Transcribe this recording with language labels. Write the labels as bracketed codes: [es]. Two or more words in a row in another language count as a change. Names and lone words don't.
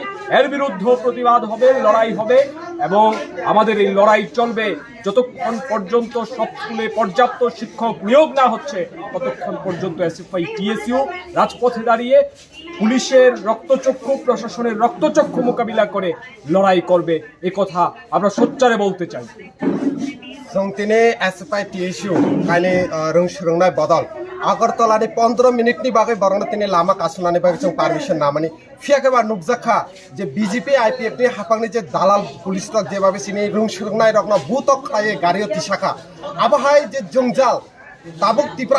[bn] এর বিরুদ্ধে প্রতিবাদ হবে, লড়াই হবে, এবং আমাদের এই লড়াই চলবে যতক্ষণ পর্যন্ত সব স্কুলে পর্যাপ্ত শিক্ষক নিয়োগ না হচ্ছে, ততক্ষণ পর্যন্ত এসএফআই টিএসইউ রাজপথে দাঁড়িয়ে পুলিশের রক্তচক্ষু, প্রশাসনের রক্তচক্ষু মোকাবিলা করে লড়াই করবে। এ কথা আমরা সোচ্চারে বলতে চাই। [trp] जों दिनै एसएफआई टीएसयू कायनि रोंनाय बदल आगरतलानि 15 मिनिटनि बागै बरंनो दिनै लामा कासुनानै बागै जों पारमिशन नामानि फियाखैबा नुकजाखा जे बीजेपी आईपीएफनि हाफांनि जे दालाल पुलिस रक जेबाबे सिनि रोंनाय रकना बुतक खायो गारियो तिसाखा आबहाय जे जंजाल ताबुक त्रिपुरा